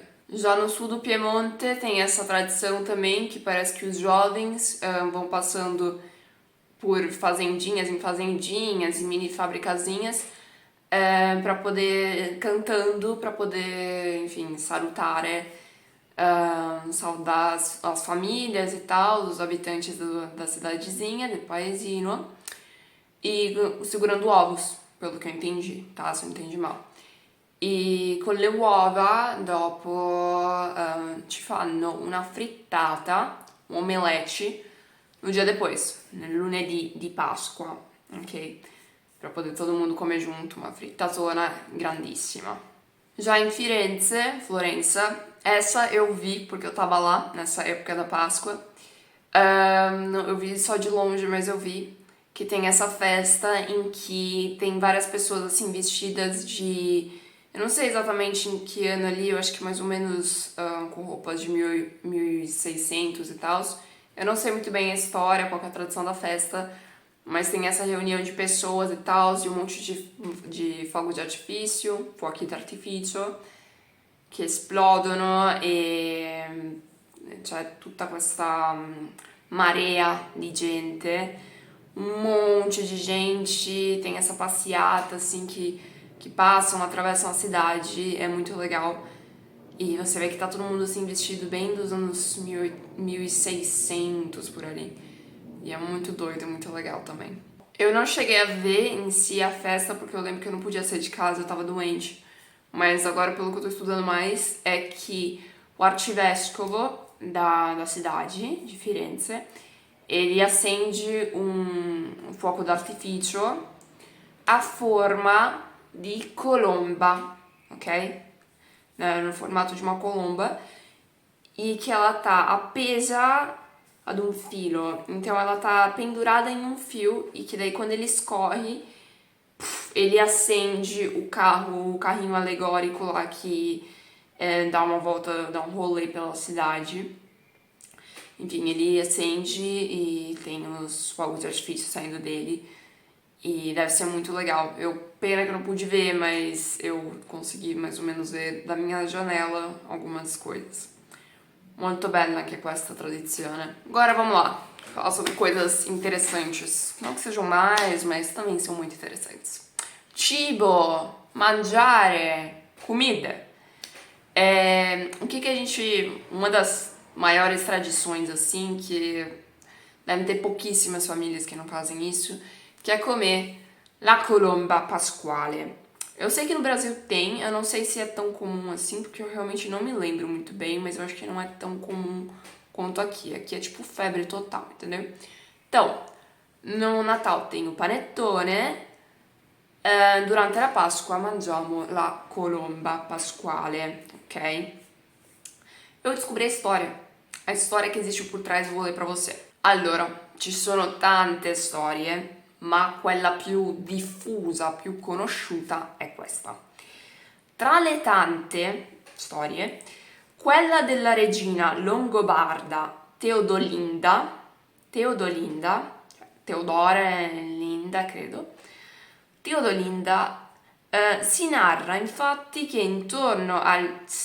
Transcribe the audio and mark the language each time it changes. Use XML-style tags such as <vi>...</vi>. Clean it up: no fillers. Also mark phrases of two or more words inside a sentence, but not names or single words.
<pt>Já no sul do Piemonte tem essa tradição também, que parece que os jovens vão passando por fazendinhas em fazendinhas e mini fabricazinhas para poder cantando, para poder, enfim, salutare, saudar as famílias e tal, os habitantes da cidadezinha,</pt> <it>del paesino,</it> <pt>e segurando ovos, pelo que eu entendi, tá? Se eu entendi mal.</pt> <it>E con le uova dopo ci fanno una frittata, un omelete,</it> <pt>no dia depois,</pt> <it>nel lunedì di Pasqua,</it> <pt>ok? Pra poder todo mundo comer junto, uma frittatona grandissima. Já em Firenze, Florença, essa eu vi porque eu tava lá nessa época da Páscoa. Eu vi só de longe, mas eu vi que tem essa festa em que tem várias pessoas assim vestidas de... Eu não sei exatamente em que ano ali, eu acho que mais ou menos com roupas de 1600 e tal. Eu não sei muito bem a história, qual que é a tradição da festa, mas tem essa reunião de pessoas e tal, e um monte de fogos de artifício,</pt> <it>fuochi d'artificio, che esplodono e c'è tutta questa marea di gente,</it> <pt>um monte de gente, tem essa passeata assim que passam, atravessam a cidade, é muito legal. E você vê que tá todo mundo assim vestido bem dos anos 1600 por ali. E é muito doido, é muito legal também. Eu não cheguei a ver em si a festa, porque eu lembro que eu não podia sair de casa, eu tava doente. Mas agora, pelo que eu tô estudando mais, é que o arcivescovo da cidade de Firenze, ele acende um</pt> <it>fuoco d'artificio a forma di colomba,</it> <pt>ok? No formato de uma colomba, e que ela tá</pt> <it>appesa ad</it> <pt>um filo. Então ela tá pendurada em um fio e que daí quando ele escorre, ele acende o carrinho alegórico lá que dá uma volta, dá um rolê pela cidade. Enfim, ele acende e tem os fogos de artifício saindo dele. E deve ser muito legal. Pena que eu não pude ver, mas eu consegui mais ou menos ver da minha janela algumas coisas.</pt> <it>Molto bella anche questa tradizione.</it> <pt>Agora vamos lá. falar sobre coisas interessantes. Não que sejam mais, mas também são muito interessantes.</pt> <it>Cibo, mangiare,</it> <pt>comida. O que a gente... Uma das maiores tradições, assim, que devem ter pouquíssimas famílias que não fazem isso, que é comer</pt> <it>la colomba pasquale.</it> <pt>Eu sei que no Brasil tem, eu não sei se é tão comum assim, porque eu realmente não me lembro muito bem, mas eu acho que não é tão comum quanto aqui. Aqui é tipo febre total, entendeu? Então, no Natal tem o panettone,</pt> <it>durante la Pasqua mangiamo la colomba pasquale,</it> <pt>ok? Eu descobri a história que existe por trás eu vou ler pra você.</pt> <it>Allora, ci sono tante storie, ma quella più diffusa, più conosciuta è questa. Tra le tante storie, quella della regina longobarda Teodolinda, Teodore Linda credo, Teodolinda si narra infatti che intorno al</it>